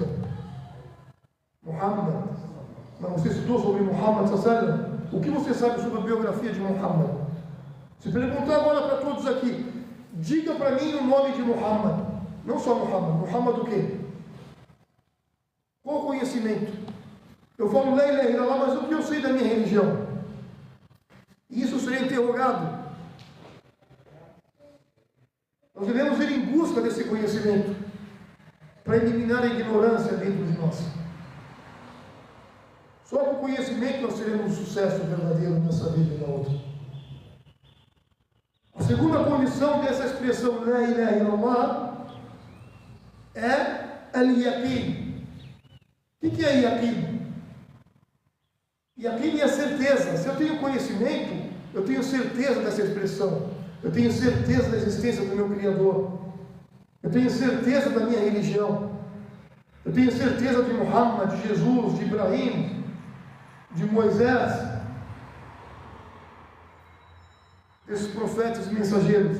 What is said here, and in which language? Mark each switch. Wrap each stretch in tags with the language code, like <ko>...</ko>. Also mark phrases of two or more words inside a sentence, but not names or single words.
<pt>Muhammad. Mas você estudou sobre Muhammad sallallahu. O que você sabe sobre a biografia de Muhammad? Se perguntar agora para todos aqui, diga para mim o nome de Muhammad. Não só Muhammad. Muhammad o quê? Qual o conhecimento? Eu falo</pt> <ar>لا إله إلا الله,</ar> <pt>mas o que eu sei da minha religião? E isso seria interrogado. Nós devemos ir em busca desse conhecimento para eliminar a ignorância dentro de nós. Só com o conhecimento nós teremos um sucesso verdadeiro nessa vida e na outra. A segunda condição dessa expressão</pt> <ar>لا إله إلا الله</ar> <pt>é al-yaqin. O que é yaqin? Yaqin é a certeza. Se eu tenho conhecimento, eu tenho certeza dessa expressão. Eu tenho certeza da existência do meu Criador. Eu tenho certeza da minha religião. Eu tenho certeza de Muhammad, de Jesus, de Ibrahim, de Moisés, desses profetas e mensageiros.</pt>